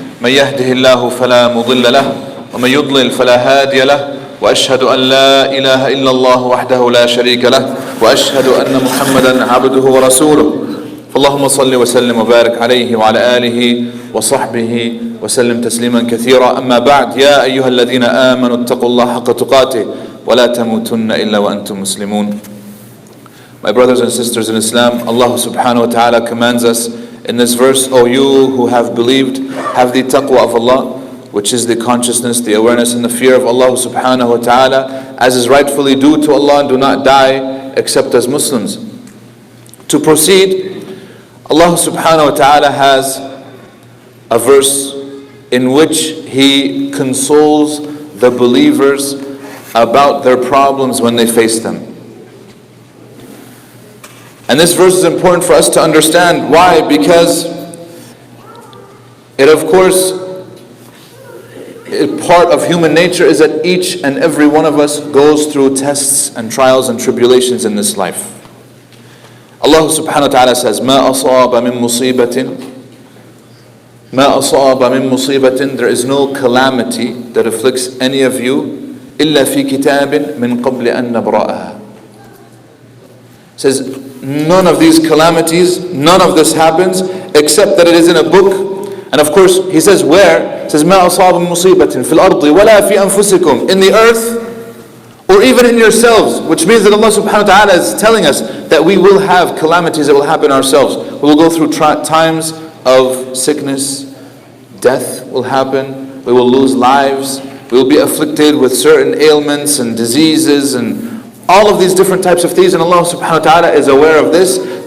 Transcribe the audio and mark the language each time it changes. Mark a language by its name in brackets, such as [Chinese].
[Arabic] من يهده الله فلا مضل له ومن يضلل فلا هادي له، وأشهد أن لا إله إلا الله وحده لا شريك له، وأشهد أن محمدا عبده ورسوله. اللهم صل وسلم وبارك عليه وعلى آله وصحبه وسلم تسليما كثيرا. أما بعد، يا أيها الذين آمنوا اتقوا الله حق تقاته ولا تموتن إلا وأنتم مسلمون. [English] My brothers and sisters in Islam, Allah subhanahu wa ta'ala commands us in this verse, O you who have believed, have the taqwa of Allah, which is the consciousness, the awareness and the fear of Allah subhanahu wa ta'ala, as is rightfully due to Allah, and do not die except as Muslims. To proceed, Allah subhanahu wa ta'ala has a verse in which He consoles the believers about their problems when they face them. And this verse is important for us to understand. Why? Because it, of course, part of human nature is that each and every one of us goes through tests and trials and tribulations in this life. [Arabic] Allah subhanahu wa ta'ala says, مَا أَصَابَ مِن مُصِيبَةٍ مَا أَصَابَ مِن مُصِيبَةٍ. [English] There is no calamity that afflicts any of you [Arabic] إِلَّا فِي كِتَابٍ مِّن قَبْلِ أَن نَبْرَأَهَا. [English] Says, none of these calamities, none of this happens except that it is in a book. And of course, he says where? He says, [Arabic] مَا أَصَابَ مِن مُصِيبَةٍ فِي الْأَرْضِ وَلَا فِي أَنفُسِكُمْ. [English] In the earth, or even in yourselves. Which means that Allah subhanahu wa ta'ala is telling us that we will have calamities that will happen ourselves. We will go through times of sickness, death will happen, we will lose lives, we will be afflicted with certain ailments and diseases and all of these different types of things, and Allah subhanahu wa ta'ala is aware of this.